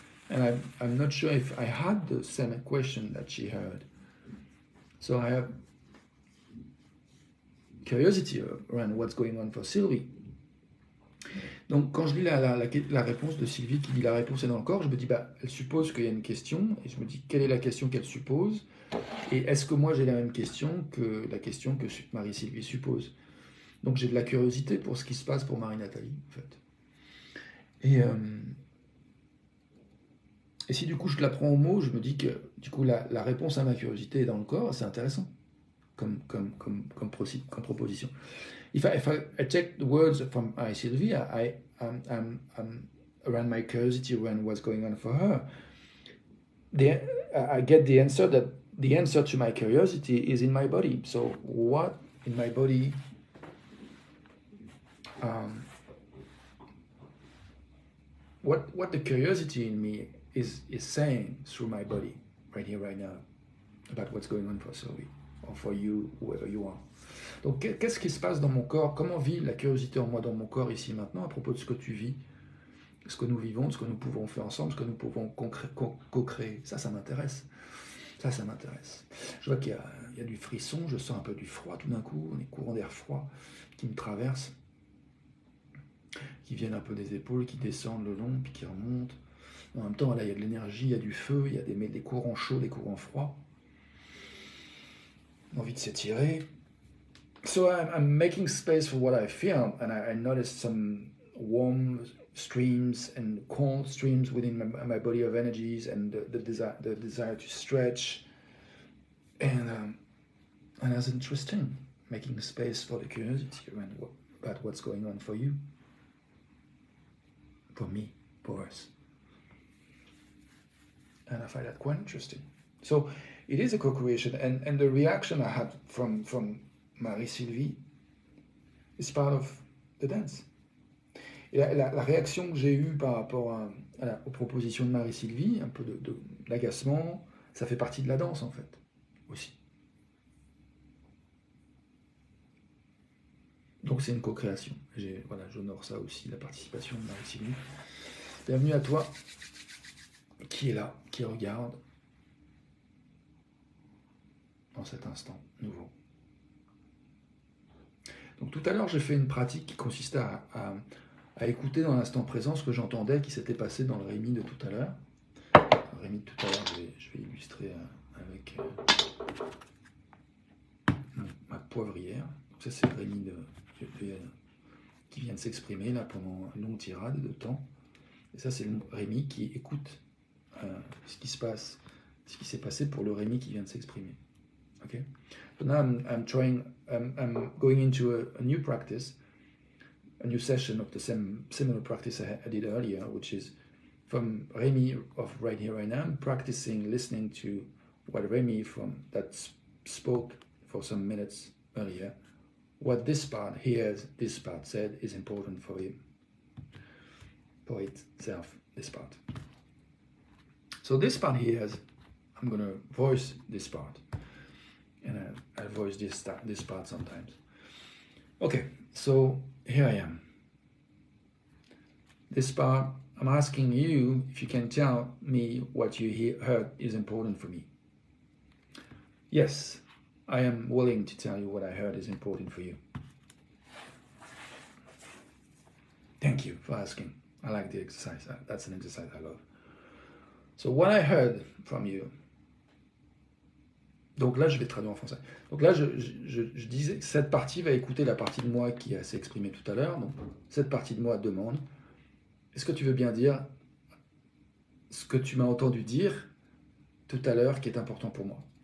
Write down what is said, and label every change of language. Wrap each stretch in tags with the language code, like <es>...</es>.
<en>And I'm not sure if I had the same question that she heard. So I have curiosity around what's going on for Sylvie.</en> <fr>Donc quand je lis la réponse de Sylvie qui dit la réponse est dans le corps, je me dis, bah, elle suppose qu'il y a une question, et je me dis, quelle est la question qu'elle suppose? Et est-ce que moi j'ai la même question que la question que Marie-Sylvie suppose? Donc j'ai de la curiosité pour ce qui se passe pour Marie-Nathalie, en fait. Et, euh, et si du coup je la prends au mot, je me dis que du coup la réponse à ma curiosité est dans le corps, c'est intéressant comme proposition.</fr> <en>If I take the words from Sylvie, I'm around my curiosity around what's going on for her. The, I get the answer that the answer to my curiosity is in my body. So what in my body um, what the curiosity in me is saying through my body right here right now about what's going on for Sylvie or for you, whoever you are.</en> <fr>Donc qu'est-ce qui se passe dans mon corps? Comment vit la curiosité en moi dans mon corps ici maintenant à propos de ce que tu vis, ce que nous vivons, ce que nous pouvons faire ensemble, ce que nous pouvons co-créer? Ça m'intéresse. Ça m'intéresse. Je vois qu'il y a du frisson, je sens un peu du froid tout d'un coup, des courants d'air froid qui me traversent, qui viennent un peu des épaules, qui descendent le long, puis qui remontent. En même temps, là, il y a de l'énergie, il y a du feu, il y a des courants chauds, des courants froids. Envie de s'étirer.</fr> <en>So I'm making space for what I feel, and I noticed some warm streams and cold streams within my body of energies, and the desire to stretch, and that's interesting. Making space for the curiosity around about what's going on for you, for me, for us, and I find that quite interesting. So it is a co-creation, and the reaction I had from Marie-Sylvie is part of the dance.</en> <fr>Et la réaction que j'ai eue par rapport aux propositions de Marie-Sylvie, un peu d'agacement, ça fait partie de la danse en fait, aussi. Donc c'est une co-création. Voilà, j'honore ça aussi, la participation de Marie-Sylvie. Bienvenue à toi, qui est là, qui regarde dans cet instant nouveau. Donc tout à l'heure, j'ai fait une pratique qui consistait à écouter dans l'instant présent ce que j'entendais qui s'était passé dans le Rémi de tout à l'heure. Le Rémi de tout à l'heure, je vais illustrer avec ma poivrière. Donc ça, c'est le Rémi qui vient de s'exprimer là pendant une longue tirade de temps. Et ça, c'est le Rémi qui écoute ce qui se passe, ce qui s'est passé pour le Rémi qui vient de s'exprimer.</fr> <en>Okay? So now I'm going into a new practice, a new session of the similar practice I did earlier, which is from Rémi of right here, right now, practicing listening to what Rémi that spoke for some minutes earlier, what this part said is important for him, for itself, this part. So this part here, I'm going to voice this part, and I'll voice this part sometimes. Okay, so here I am. This part, I'm asking you if you can tell me what you heard is important for me. Yes, I am willing to tell you what I heard is important for you. Thank you for asking. I like the exercise. That's an exercise I love. So what I heard from you.</en> <fr>Donc là, je vais traduire en français. Donc là, je disais que cette partie va écouter la partie de moi qui s'est exprimée tout à l'heure. Donc cette partie de moi demande, est-ce que tu veux bien dire ce que tu m'as entendu dire tout à l'heure qui est important pour moi?</fr>